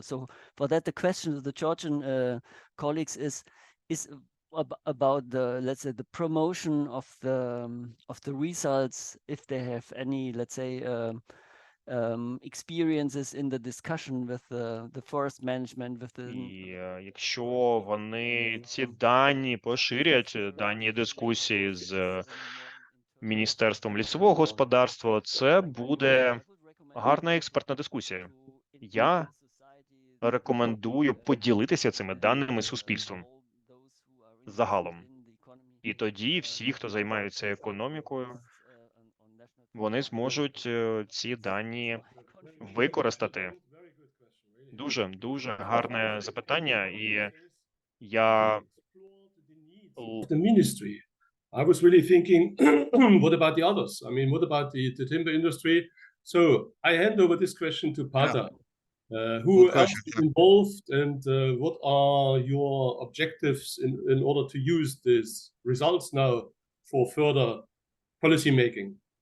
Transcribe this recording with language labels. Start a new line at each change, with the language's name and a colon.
English: So for that, the question of the Georgian colleagues is about the, let's say, the promotion of the results, if they have any, let's say, experiences in the discussion with the forest management, with the...
Ukrainian: І якщо вони ці дані поширять, дані дискусії з Міністерством лісового господарства, це буде гарна експертна дискусія. Я рекомендую поділитися цими даними з суспільством загалом. І тоді всі, хто займаються економікою, вони зможуть ці дані використати. Дуже гарне запитання, і я...
English: The ministry. I was really thinking, what about the others? I mean, what about the timber industry? So I hand over this question to Pata. Who else is involved, and what are your objectives in order to use these results now for further policy making?